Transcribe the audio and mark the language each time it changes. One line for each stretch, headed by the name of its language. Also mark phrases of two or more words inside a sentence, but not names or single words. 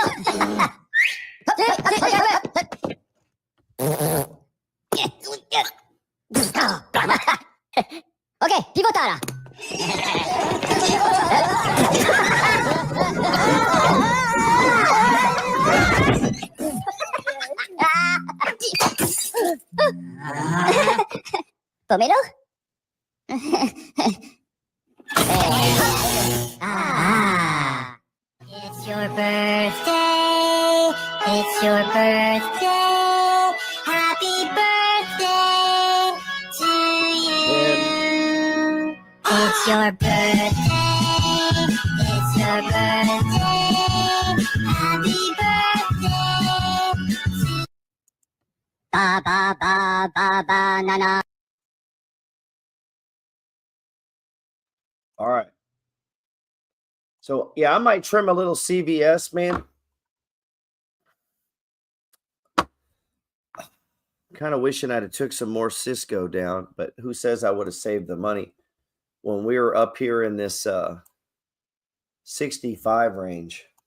English: Okay, pivotara. Pomelo? It's your birthday. It's your birthday. Happy birthday to you. It's your birthday. It's your birthday. Happy birthday. Ba ba ba ba ba na na. All right. So, yeah, I might trim a little CVS, man. Kind of wishing I'd have took some more Cisco down, but who says I would have saved the money when we were up here in this 65 range.